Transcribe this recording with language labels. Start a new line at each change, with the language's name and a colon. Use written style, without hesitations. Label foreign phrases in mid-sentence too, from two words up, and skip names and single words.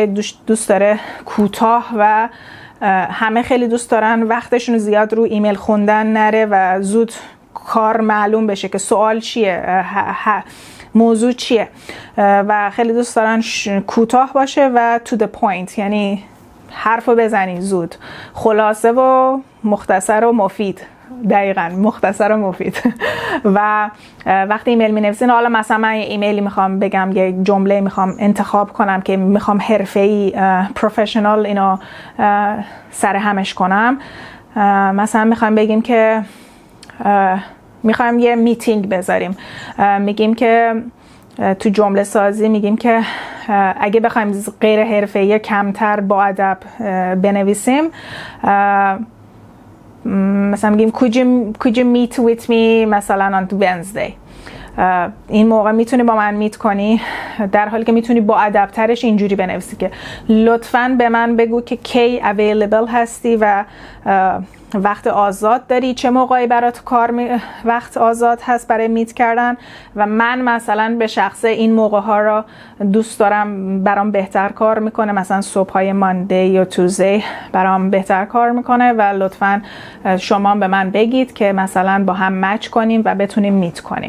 Persian: دوست داره کوتاه و همه خیلی دوست دارن وقتشون زیاد رو ایمیل خوندن نره و زود کار معلوم بشه که سوال چیه، موضوع چیه، و خیلی دوست دارن کوتاه باشه و
English: to the point،
Persian: یعنی حرفو بزنی زود، خلاصه و مختصر و مفید. دقیقاً مختصر و مفید. و وقتی ایمیل می نویسین، حالا مثلا من ایمیلی میخوام بگم، یه جمله میخوام انتخاب کنم که میخوام حرفه‌ای پروفشنال اینو سر همش کنم، مثلا میخوام بگیم که میخوایم یه میتینگ بذاریم، میگیم که تو جمله سازی میگیم که اگه بخوایم غیر حرفه‌ای کمتر با ادب بنویسیم، مثلا میگیم
English: could you meet with me
Persian: مثلا
English: on Wednesday.
Persian: این موقع میتونی با من میت کنی، در حالی که میتونی با ادب ترش اینجوری بنویسی که لطفاً به من بگو که کی available هستی و وقت آزاد داری، چه موقعی برات وقت آزاد هست برای میت کردن، و من مثلا به شخصه این موقع ها را دوست دارم، برام بهتر کار میکنه، مثلا صبح های ماندی یا توزدی برام بهتر کار میکنه و لطفاً شما به من بگید که مثلا با هم مچ کنیم و بتونیم میت کنیم.